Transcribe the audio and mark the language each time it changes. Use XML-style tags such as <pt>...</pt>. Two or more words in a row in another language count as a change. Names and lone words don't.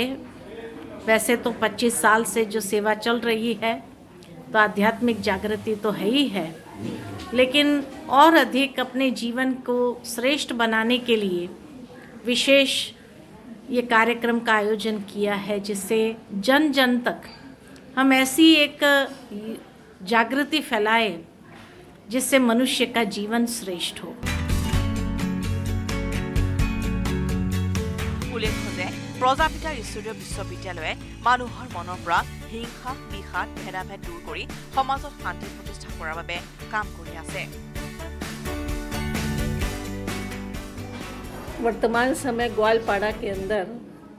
<hi>वैसे तो 25 साल से जो सेवा चल रही है तो आध्यात्मिक जागृति तो है ही है, लेकिन और अधिक अपने जीवन को श्रेष्ठ बनाने के लिए विशेष ये कार्यक्रम का आयोजन किया है, जिससे जन जन तक हम ऐसी एक जागृति फैलाएं जिससे मनुष्य का जीवन श्रेष्ठ हो।</hi> <as>উল্লেখ্য যে প্ৰজাপিতা ঈশ্বৰীয় বিশ্ববিদ্যালয়ে মানুহৰ মনৰ পৰা হিংসা, বিষাদ, ভেদাভেদ দূৰ কৰি সমাজত শান্তি প্ৰতিষ্ঠা কৰাৰ বাবে কাম কৰি আছে।</as> <hi>वर्तमान समय ग्वालपाड़ा के अंदर</hi>